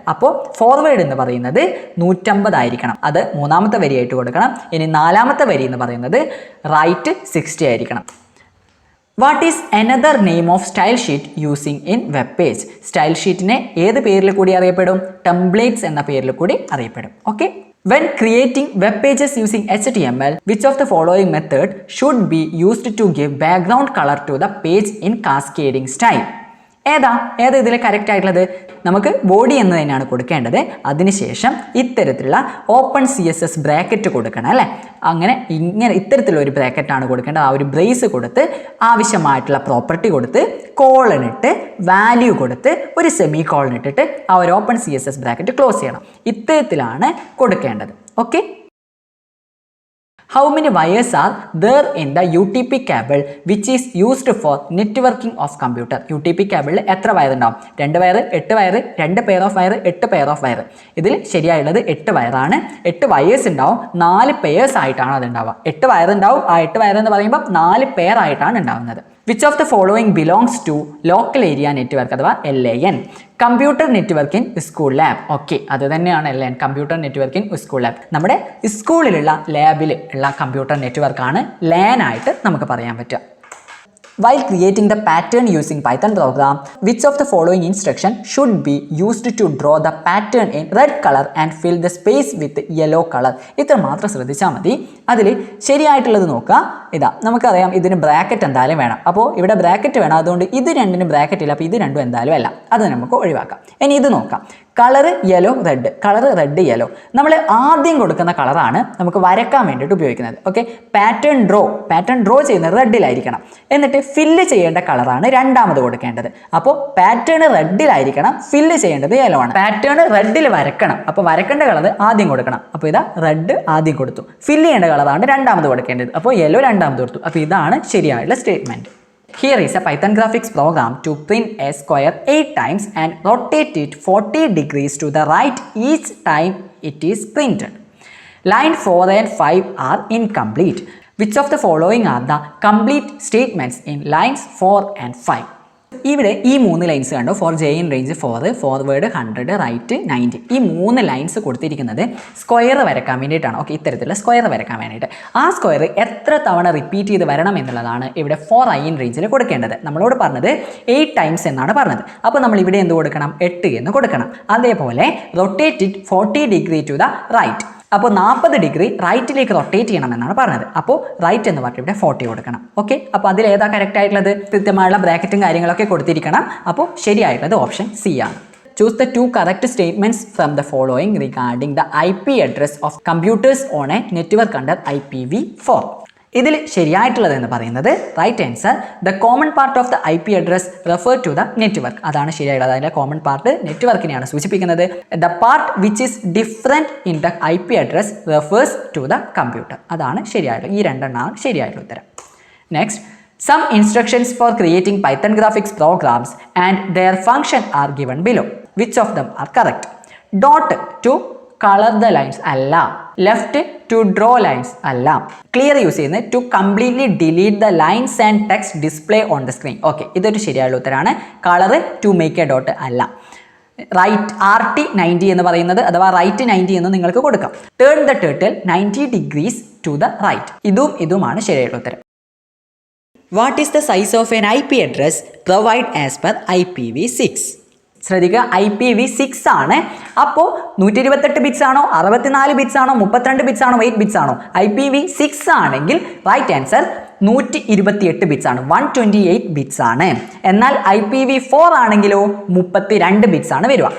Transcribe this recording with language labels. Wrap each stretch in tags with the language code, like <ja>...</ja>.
<ml>അപ്പോൾ ഫോർവേഡ് എന്ന് പറയുന്നത് 150 ആയിരിക്കണം. അത് 3ാമത്തെ വരിയായിട്ട് കൊടുക്കണം. ഇനി 4ാമത്തെ വരി എന്ന് പറയുന്നത് റൈറ്റ് 60 ആയിരിക്കണം.</ml> <en>What is another name of style sheet using in web page?</en> <ml>Style ഷീറ്റിനെ ഏത് പേരിൽ കൂടി അറിയപ്പെടും? ടെംപ്ലേറ്റ്സ് എന്ന പേരിൽ കൂടി അറിയപ്പെടും. Okay.</ml> <en>When creating web pages using HTML, which of the following method should be used to give background color to the page in cascading style?</en> <ml>ഏതാ ഇതിൽ correct ആയിട്ടുള്ളത്? നമുക്ക് ബോഡി എന്ന് തന്നെയാണ് കൊടുക്കേണ്ടത്. അതിനുശേഷം ഇത്തരത്തിലുള്ള ഓപ്പൺ CSS ബ്രാക്കറ്റ് കൊടുക്കണം അല്ലേ? അങ്ങനെ ഇത്തരത്തിലുള്ള ഒരു ബ്രാക്കറ്റാണ് കൊടുക്കേണ്ടത്. ആ ഒരു ബ്രേസ് കൊടുത്ത് ആവശ്യമായിട്ടുള്ള പ്രോപ്പർട്ടി കൊടുത്ത് കോളനിട്ട് വാല്യൂ കൊടുത്ത് ഒരു സെമി കോളൻ ഇട്ടിട്ട് ആ ഒരു ഓപ്പൺ CSS ബ്രാക്കറ്റ് ക്ലോസ് ചെയ്യണം. ഇത്തരത്തിലാണ് കൊടുക്കേണ്ടത്. Okay.</ml> <en>How many wires are there in the UTP cable which is used for networking of computer?</en> <ml>UTP cable എത്ര വയർ ഉണ്ടാവും? 2 wire, 8 wire, 2 pair of wire, 8 pair of wire. ഇതിൽ ശരിയായുള്ളത് 8 വയറാണ്. 8 wires ഉണ്ടാവും. 4 pairs ആയിട്ടാണ് അത് ഉണ്ടാവുക. 8 വയർ ഉണ്ടാവും. ആ 8 wire എന്ന് പറയുമ്പോൾ 4 പെയർ ആയിട്ടാണ് ഉണ്ടാവുന്നത്.</ml> <en>Which of the following belongs to local area network</en> <ml>അഥവാ</ml> <en>LAN? Computer network in school lab. Okay,</en> <ml>അത് തന്നെയാണ്</ml> <en>LAN, computer network in school lab.</en> <ml>നമ്മുടെ സ്കൂളിലുള്ള ലാബിൽ ഉള്ള കമ്പ്യൂട്ടർ നെറ്റ്വർക്കാണ് LAN ആയിട്ട് നമുക്ക് പറയാൻ പറ്റുക.</ml> <en>While creating the pattern using Python program, which of the following instruction should be used to draw the pattern in red color and fill the space with yellow color?</en> <ml>ഇത്ര മാത്രം ശ്രദ്ധിച്ചാൽ മതി. അതിൽ ശരിയായിട്ടുള്ളത് നോക്കുക. ഇതാ, നമുക്കറിയാം ഇതിന് ബ്രാക്കറ്റ് എന്തായാലും വേണം. അപ്പോൾ ഇവിടെ ബ്രാക്കറ്റ് വേണം. അതുകൊണ്ട് ഇത് രണ്ടിനും ബ്രാക്കറ്റ് ഇല്ല. അപ്പോൾ ഇത് രണ്ടും എന്തായാലും അല്ല. അത് നമുക്ക് ഒഴിവാക്കാം. ഇനി ഇത് നോക്കാം. Colour yellow red, colour red yellow. നമ്മൾ ആദ്യം കൊടുക്കുന്ന കളറാണ് നമുക്ക് വരക്കാൻ വേണ്ടിയിട്ട് ഉപയോഗിക്കുന്നത്. ഓക്കെ, പാറ്റേൺ ഡ്രോ ചെയ്യുന്നത് റെഡിലായിരിക്കണം. എന്നിട്ട് ഫില്ല് ചെയ്യേണ്ട കളറാണ് രണ്ടാമത് കൊടുക്കേണ്ടത്. അപ്പോൾ പാറ്റേൺ റെഡിലായിരിക്കണം, ഫില്ല് ചെയ്യേണ്ടത് യെല്ലോ ആണ്. പാറ്റേൺ റെഡിൽ വരക്കണം. അപ്പോൾ വരക്കേണ്ട കളർ ആദ്യം കൊടുക്കണം. അപ്പോൾ ഇതാ റെഡ് ആദ്യം കൊടുത്തു. ഫില്ല് ചെയ്യേണ്ട കളറാണ് രണ്ടാമത് കൊടുക്കേണ്ടത്. അപ്പോൾ യെല്ലോ രണ്ടാമത് കൊടുത്തു. അപ്പോൾ ഇതാണ് ശരിയായുള്ള statement.</ml> <en>Here is a Python graphics program to print a square 8 times and rotate it 40 degrees to the right each time it is printed. Line 4 and 5 are incomplete. Which of the following are the complete statements in lines 4 and 5?</en> <ml>ഇവിടെ ഈ 3 lines കണ്ടോ?</ml> <en>For j in range 4, forward 100, right 90.</en> <ml>ഈ 3 lines കൊടുത്തിരിക്കുന്നത് square വരക്കാൻ വേണ്ടിയിട്ടാണ്. Okay, ഇത്തരത്തിലുള്ള square വരക്കാൻ വേണ്ടിയിട്ട്. ആ സ്ക്വയർ എത്ര തവണ റിപ്പീറ്റ് ചെയ്ത് വരണം എന്നുള്ളതാണ് ഇവിടെ 4i ഇൻ റേഞ്ചിൽ കൊടുക്കേണ്ടത്. നമ്മളോട് പറഞ്ഞത് 8 ടൈംസ് എന്നാണ് പറഞ്ഞത്. അപ്പോൾ നമ്മൾ ഇവിടെ എന്ത് കൊടുക്കണം? 8 എന്ന് കൊടുക്കണം. അതേപോലെ</ml> <en>Rotate it 40 degree to the right.</en> <ml>അപ്പോൾ 40 ഡിഗ്രി റൈറ്റിലേക്ക് റൊട്ടേറ്റ് ചെയ്യണം എന്നാണ് പറഞ്ഞത്. അപ്പോൾ റൈറ്റ് എന്ന് പറഞ്ഞിട്ട് ഇവിടെ 40 കൊടുക്കണം. ഓക്കെ, അപ്പോൾ അതിൽ ഏതാ കറക്റ്റ് ആയിട്ടുള്ളത്? കൃത്യമായുള്ള ബ്രാക്കറ്റും കാര്യങ്ങളൊക്കെ കൊടുത്തിരിക്കണം. അപ്പോൾ ശരിയായിട്ടുള്ളത് ഓപ്ഷൻ സി ആണ്.</ml> <en>Choose the 2 correct statements from the following regarding the IP address of computers on a network under IPv4.</en> <ml>ഇതിൽ ശരിയായിട്ടുള്ളതെന്ന് പറയുന്നത്</ml> <en>Right answer the common part of the IP address refer to the network.</en> <ml>അതാണ് ശരിയായിട്ടുള്ളത്. അതിൻ്റെ common part നെറ്റ്വർക്കിനെയാണ് സൂചിപ്പിക്കുന്നത്.</ml> <en>The part which is different in the IP address refers to the computer.</en> <ml>അതാണ് ശരിയായിട്ടുള്ളത്. ഈ രണ്ടെണ്ണമാണ് ശരിയായിട്ടുള്ള ഉത്തരം.</ml> <en>Next, some instructions for creating Python graphics programs and their function are given below. Which of them are correct? Dot to color the lines</en> <ml>അല്ല,</ml> <en>left to draw lines അല്ല, clear</en> <ml>use ചെയ്യുന്നത്</ml> <en>to completely delete the lines and text display on the screen.</en> <ml>Okay, ഇതൊരു ശരിയായുള്ള ഉത്തരമാണ്. Colour</ml> <en>to make a dot</en> <ml>അല്ല. Right RT 90 എന്ന് പറയുന്നത് അഥവാ right 90 എന്ന് നിങ്ങൾക്ക് കൊടുക്കാം.</ml> <en>Turn the turtle 90 degrees to the right.</en> <ml>ഇതുമാണ് ശരിയായുള്ള ഉത്തരം.</ml> <en>What is the size of an IP address provided as per IPv6?</en> <ml>ശ്രദ്ധിക്കുക, IPv6 ആണ്. അപ്പോൾ 128 ബിറ്റ്സ് ആണോ, 64 ബിറ്റ്സ് ആണോ, 32 ബിറ്റ്സ് ആണോ, 8 ബിറ്റ്സ് ആണോ? IPv6 ആണെങ്കിൽ റൈറ്റ് ആൻസർ 128 ബിറ്റ്സ് ആണ്, 128 ബിറ്റ്സ് ആണ്. എന്നാൽ IPv4 ആണെങ്കിലോ 32 ബിറ്റ്സ് ആണ് വരിക.</ml>